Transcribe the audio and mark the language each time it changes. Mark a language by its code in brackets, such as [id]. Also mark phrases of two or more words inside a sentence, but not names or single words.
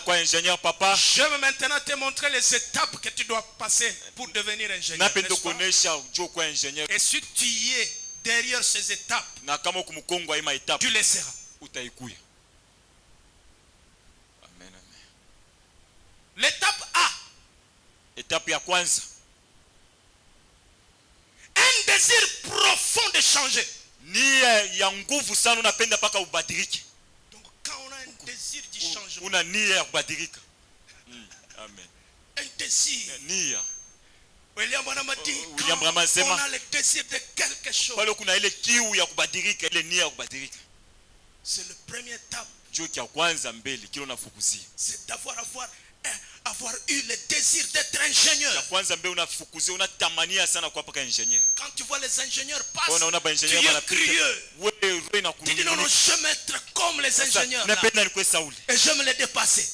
[fr] Je vais maintenant te montrer les étapes que tu dois passer pour devenir ingénieur. Et si tu es derrière ces étapes, tu les seras. L'étape A. [sw] Étape ya kwanza. [fr] Un désir profond de changer. [sw] Nia ya nguvu sana unapenda paka ubadilike. [fr] Donc quand on a un désir de changement. [sw] Una nia ya kubadilika. Amen. [fr] Un désir. [sw] Nia. [fr] William Branham a dit [sw] William Branham sema. [fr] On a le désir de quelque chose. [sw] Pale kuna ile kiu ya kubadilika, ile nia ya kubadilika. [fr] C'est le premier étape. [sw] Juu ya kwanza mbele kile unafukuzia. [fr] C'est d'avoir eu le désir d'être ingénieur. Quand tu vois les ingénieurs passer, tu es curieux. Tu dis non, je vais être comme les ingénieurs là. Et je vais les dépasser.